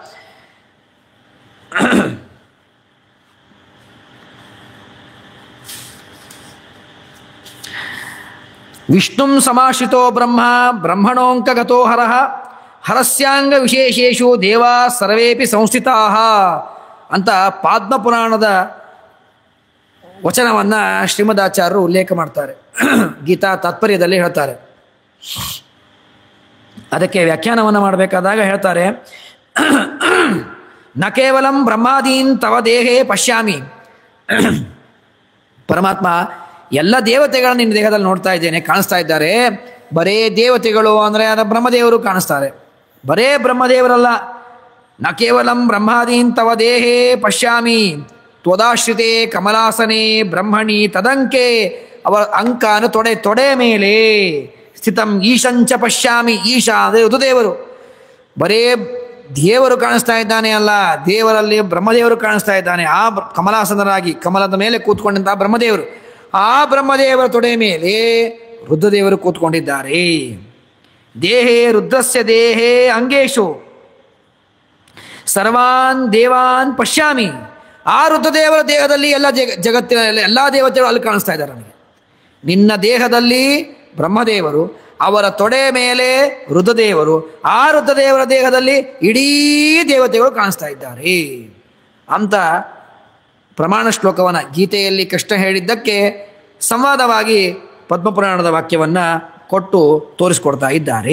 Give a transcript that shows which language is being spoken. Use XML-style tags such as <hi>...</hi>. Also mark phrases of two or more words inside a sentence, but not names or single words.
<sa>ವಿಷ್ಣುಂ ಸಮಾಶ್ರಿತೋ ಬ್ರಹ್ಮಣೋಂಕಗತೋ ಹರಸ್ಯಾಂಗ ವಿಶೇಷೇಷು ದೇವಾ ಸರ್ವೇಪಿ ಸಂಸ್ಥಿತಾ</sa> <kn>ಅಂತ ಪಾದ್ಮಪುರಾಣದ ವಚನವನ್ನು ಶ್ರೀಮದಾಚಾರ್ಯರು ಉಲ್ಲೇಖ ಮಾಡ್ತಾರೆ. ಗೀತಾ ತಾತ್ಪರ್ಯದಲ್ಲಿ ಹೇಳ್ತಾರೆ. ಅದಕ್ಕೆ ವ್ಯಾಖ್ಯಾನವನ್ನು ಮಾಡಬೇಕಾದಾಗ ಹೇಳ್ತಾರೆ,</kn> <sa>ನ ಕೇವಲಂ ಬ್ರಹ್ಮಾದೀನ್ ತವ ದೇಹೇ ಪಶ್ಯಾಮಿ,</sa> <kn>ಪರಮಾತ್ಮ ಎಲ್ಲ ದೇವತೆಗಳನ್ನು ನಿನ್ನ ದೇಹದಲ್ಲಿ ನೋಡ್ತಾ ಇದ್ದೇನೆ, ಕಾಣಿಸ್ತಾ ಇದ್ದಾರೆ. ಬರೇ ದೇವತೆಗಳು ಅಂದರೆ ಅದ ಬ್ರಹ್ಮದೇವರು ಕಾಣಿಸ್ತಾರೆ. ಬರೇ ಬ್ರಹ್ಮದೇವರಲ್ಲ,</kn> <sa>ನ ಕೇವಲಂ ಬ್ರಹ್ಮಾದೀನ್ ತವ ದೇಹೇ ಪಶ್ಯಾಮಿ ತ್ವದಾಶ್ರಿತೆ ಕಮಲಾಸನೆ ಬ್ರಹ್ಮಣಿ ತದಂಕೆ,</sa> <kn>ಅವರ ಅಂಕ ಅಂದರೆ ತೊಡೆ ಮೇಲೆ</kn> <sa>ಸ್ಥಿತಂ ಈಶಂಚ ಪಶ್ಯಾಮಿ,</sa> <kn>ಈಶ ಅಂದರೆ ಋತುದೇವರು. ಬರೇ ದೇವರು ಕಾಣಿಸ್ತಾ ಇದ್ದಾನೆ ಅಲ್ಲ, ದೇವರಲ್ಲಿ ಬ್ರಹ್ಮದೇವರು ಕಾಣಿಸ್ತಾ ಇದ್ದಾನೆ. ಆ ಕಮಲಾಸನರಾಗಿ ಕಮಲದ ಮೇಲೆ ಕೂತ್ಕೊಂಡಂತಹ ಬ್ರಹ್ಮದೇವರು, ಆ ಬ್ರಹ್ಮದೇವರ ತೊಡೆ ಮೇಲೆ ರುದ್ರದೇವರು ಕೂತ್ಕೊಂಡಿದ್ದಾರೆ.</kn> <sa>ದೇಹೇ ರುದ್ರಸ್ಯ ದೇಹೇ ಅಂಗೇಶು ಸರ್ವಾನ್ ದೇವಾನ್ ಪಶ್ಯಾಮಿ,</sa> <kn>ಆ ರುದ್ರದೇವರ ದೇಹದಲ್ಲಿ ಎಲ್ಲ ಜಗತ್ತಿನ ಎಲ್ಲ ದೇವತೆಗಳು ಅಲ್ಲಿ ಕಾಣಿಸ್ತಾ ಇದ್ದಾರೆ ನನಗೆ. ನಿನ್ನ ದೇಹದಲ್ಲಿ ಬ್ರಹ್ಮದೇವರು, ಅವರ ತೊಡೆ ಮೇಲೆ ರುದ್ರದೇವರು, ಆ ರುದ್ರದೇವರ ದೇಹದಲ್ಲಿ ಇಡೀ ದೇವತೆಗಳು ಕಾಣಿಸ್ತಾ ಇದ್ದಾರೆ ಅಂತ ಪ್ರಮಾಣ ಶ್ಲೋಕವನ್ನು ಗೀತೆಯಲ್ಲಿ ಕೃಷ್ಣ ಹೇಳಿದ್ದಕ್ಕೆ ಸಂವಾದವಾಗಿ ಪದ್ಮಪುರಾಣದ ವಾಕ್ಯವನ್ನು ಕೊಟ್ಟು ತೋರಿಸ್ಕೊಡ್ತಾ ಇದ್ದಾರೆ.</kn>